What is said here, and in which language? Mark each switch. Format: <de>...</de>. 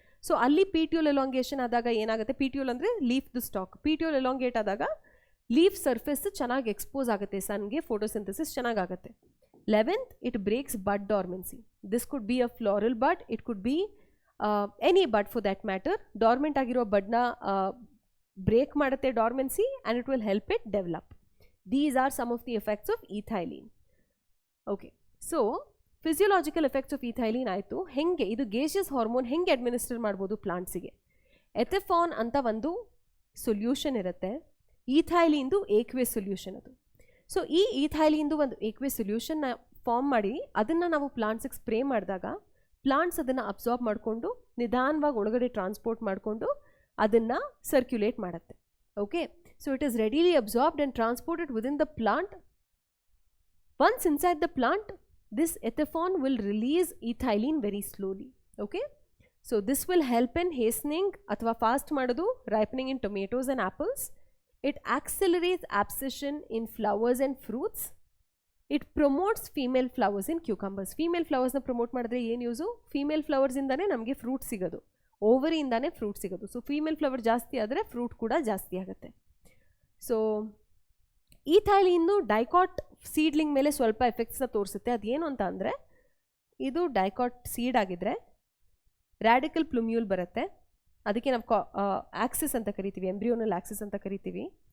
<kn>So ಅಲ್ಲಿ ಪಿಟ್ಯೂಲ್ elongation ಆದಾಗ ಏನಾಗುತ್ತೆ, ಪಿಟ್ಯೂಲ್ ಅಂದರೆ ಲೀಫ್ದು ಸ್ಟಾಕ್. ಪಿಟ್ಯೂಲ್ ಎಲಾಂಗೇಟ್ ಆದಾಗ ಲೀಫ್ ಸರ್ಫೇಸ್ ಚೆನ್ನಾಗಿ ಎಕ್ಸ್ಪೋಸ್ ಆಗುತ್ತೆ ಸನ್ಗೆ, ಫೋಟೋಸಿಂಥಸಿಸ್ ಚೆನ್ನಾಗಾಗುತ್ತೆ.</kn> <en>11th, it breaks bud dormancy. This could be a floral bud, it could be any bud for that matter.</en> <kn>Dormant agiro bud na break ಮಾಡುತ್ತೆ</kn> <en>dormancy and it will help it develop. These are some of the effects of ethylene. Okay, so physiological effects of ethylene</en> <kn>ಆಯಿತು. ಹೆಂಗೆ ಇದು gaseous hormone ಹೆಂಗೆ administer ಮಾಡ್ಬೋದು ಪ್ಲಾಂಟ್ಸಿಗೆ? ಎಥೆಫಾನ್ ಅಂತ ಒಂದು solution ಇರುತ್ತೆ, ಈಥೈಲಿಂದು ಏಕ್ವೇಸ್ solution ಅದು. ಸೊ ಈ ಈಥೈಲಿಂದು ಒಂದು ಏಕ್ವೇಸ್ ಸೊಲ್ಯೂಷನ್ನ ಫಾರ್ಮ್ ಮಾಡಿ ಅದನ್ನು ನಾವು ಪ್ಲಾಂಟ್ಸಿಗೆ ಸ್ಪ್ರೇ ಮಾಡಿದಾಗ ಪ್ಲಾಂಟ್ಸ್ ಅದನ್ನು ಅಬ್ಸಾರ್ಬ್ ಮಾಡಿಕೊಂಡು ನಿಧಾನವಾಗಿ ಒಳಗಡೆ ಟ್ರಾನ್ಸ್ಪೋರ್ಟ್ ಮಾಡಿಕೊಂಡು ಅದನ್ನು ಸರ್ಕ್ಯುಲೇಟ್ ಮಾಡುತ್ತೆ.</kn> <en>Okay, so it is readily absorbed and transported within the plant. Once inside the plant, this ethephon will release ethylene very slowly. Okay, so this will help in hastening</en> <kn>ಅಥವಾ fast ಮಾಡೋದು</kn> <en>Ripening in tomatoes and apples. It accelerates abscission in flowers and fruits. It promotes female flowers in cucumbers.</en> <kn>Female flowers na promote ಮಾಡಿದ್ರೆ ಏನು use? Female flowers ಇಂದಾನೆ ನಮಗೆ fruit ಸಿಗೋದು, ಓವರಿಯಿಂದಾನೆ fruit ಸಿಗೋದು. So female flower ಜಾಸ್ತಿ ಆದರೆ fruit ಕೂಡ ಜಾಸ್ತಿ ಆಗುತ್ತೆ. ಸೊ ಈಥೈಲಿನ್ನು ಡೈಕಾಟ್ ಸೀಡ್ಲಿಂಗ್ ಮೇಲೆ ಸ್ವಲ್ಪ ಎಫೆಕ್ಟ್ಸ್ನ ತೋರಿಸುತ್ತೆ. ಅದೇನು ಅಂತ ಅಂದರೆ, ಇದು ಡೈಕಾಟ್ ಸೀಡ್ ಆಗಿದ್ರೆ ರ್ಯಾಡಿಕಲ್ ಪ್ಲುಮ್ಯೂಲ್ ಬರುತ್ತೆ, ಅದಕ್ಕೆ ನಾವು ಆಕ್ಸಿಸ್ ಅಂತ ಕರಿತೀವಿ, ಎಂಬ್ರಿಯೋನಲ್ ಆಕ್ಸಿಸ್ ಅಂತ ಕರಿತೀವಿ.</kn>